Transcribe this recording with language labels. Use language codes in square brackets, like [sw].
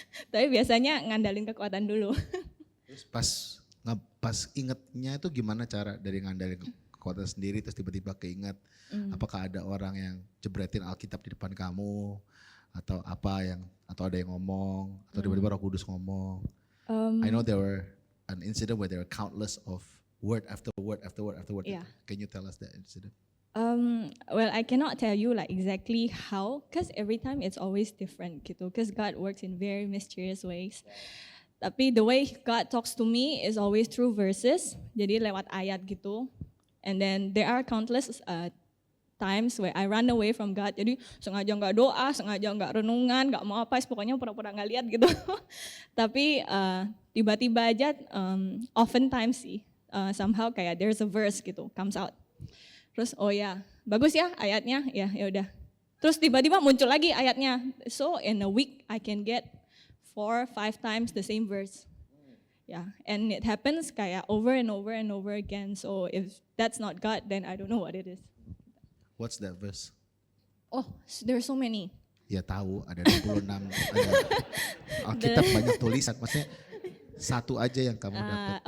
[id] Tapi biasanya ngandalin kekuatan dulu. Terus pas ingetnya itu gimana cara dari ngandalin kekuatan sendiri terus tiba-tiba keinget, apakah ada orang yang jebretin Alkitab di depan kamu atau atau ada yang ngomong atau tiba-tiba Roh Kudus ngomong? [en] I know there were an incident where there were countless of word after word after word after word. Yeah. Can you tell us that incident? Well, I cannot tell you like exactly how, because every time it's always different gitu. Because God works in very mysterious ways. Tapi the way God talks to me is always through verses, [id] jadi lewat ayat gitu. [en] And then there are countless times where I run away from God. [id] Jadi sengaja nggak doa, sengaja nggak renungan, nggak mau apa, pokoknya pura-pura nggak lihat gitu. Tapi tiba-tiba aja, [en] oftentimes sih, somehow kayak there's a verse gitu comes out. [id] Terus oh ya bagus ya ayatnya, ya udah. Terus tiba-tiba muncul lagi ayatnya. [en] So in a week I can get 4-5 times the same verse. Yeah, and it happens kayak over and over and over again. So if that's not God, then I don't know what it is. What's that verse? Oh, there's so many. [id] Ya tahu ada 26 ada Alkitab banyak tulisan, maksudnya satu aja yang kamu dapat.